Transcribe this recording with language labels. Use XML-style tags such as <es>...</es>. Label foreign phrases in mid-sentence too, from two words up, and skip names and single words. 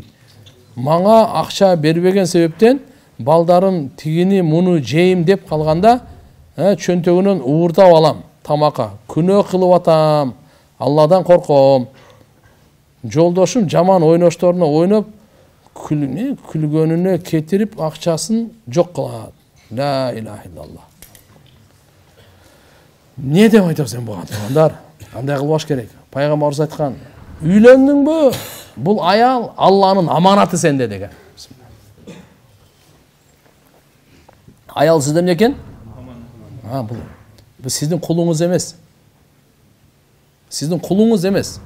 <ky>Мага акча бербеген себептен балдарым тигини муну жейим деп калганда, чөнтөгүнөн уурдап алам тамакка. Күнөө кылып атам. Алладан корком. Жолдошум жаман ойношторуна ойноп, күлгөнүнө кетирип акчасын жок кылат.</ky> <ar>لا إله إلا الله.</ar> <ky>Не деп айтасың буга туугандар? Кандай кылбаш керек? Пайгамбарыбыз айткан, үйлөндүңбү? Бул аял Алланын аманаты сенде деген. Аял сизде эмне экен? Бул сиздин кулуңуз эмес. Сиздин кулуңуз эмес.</ky>